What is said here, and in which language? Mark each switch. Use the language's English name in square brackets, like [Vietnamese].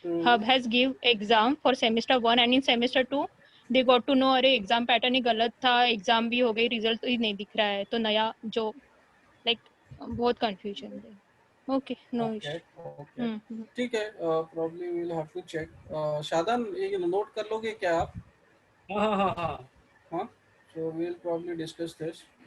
[English] Hub has give exam for semester 1 and in semester 2 they got to know [Hindi] अरे exam pattern ही गलत था, exam भी हो गई, result ही नहीं दिख रहा है, तो नया जो like बहुत confusion है. [English] Okay, no issue. Okay. [Hindi] ठीक है. [English] Probably we'll have to check. [Hindi] Shadan ये नोट कर लोगे क्या आप? हाँ. [English] So we'll probably discuss this.